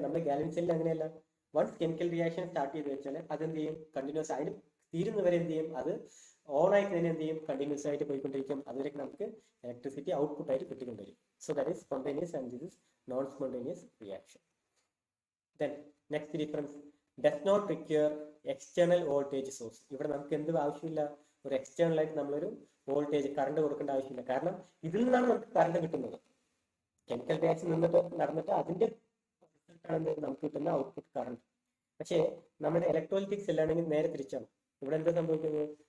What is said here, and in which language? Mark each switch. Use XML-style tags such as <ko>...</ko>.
<ml>നമ്മുടെ ഗാൽവനിക് സെല്ലിൽ അങ്ങനെയല്ല. വൺസ് കെമിക്കൽ റിയാക്ഷൻ സ്റ്റാർട്ട് ചെയ്ത് വെച്ചാൽ അതെന്ത് ചെയ്യും? കണ്ടിന്യൂസ് അതിന് തീരുന്നവരെ എന്ത് ചെയ്യും? അത് ഓൺ ആയിട്ട് തന്നെ എന്ത് ചെയ്യും? കണ്ടിന്യൂസ് ആയിട്ട് പോയിക്കൊണ്ടിരിക്കും. അതുവരെ നമുക്ക് ഇലക്ട്രിസിറ്റി ഔട്ട്പുട്ട് ആയിട്ട് കിട്ടിക്കൊണ്ടിരിക്കും.</ml> <en>So that is spontaneous and this is non spontaneous reaction. Then next difference, does not require external voltage source.</en> <ml>ഇവിടെ നമുക്ക് എന്ത് ആവശ്യമില്ല? ഒരു എക്സ്റ്റേണൽ ആയിട്ട് നമ്മളൊരു വോൾട്ടേജ് കറണ്ട് കൊടുക്കേണ്ട ആവശ്യമില്ല. കാരണം ഇതിൽ നിന്നാണ് നമുക്ക് കറണ്ട് കിട്ടുന്നത്. കെമിക്കൽ റിയാക്ഷൻ നടന്നിട്ട് അതിന്റെ റിസൾട്ടാണ് നമുക്ക് കിട്ടുന്ന ഔട്ട്പുട്ട് കറണ്ട്. പക്ഷേ നമ്മുടെ ഇലക്ട്രോലിറ്റിക് സെല്ലാണെങ്കിൽ നേരെ തിരിച്ചാണ്. ഇവിടെ എന്താ സംഭവിക്കുന്നത്?</ml>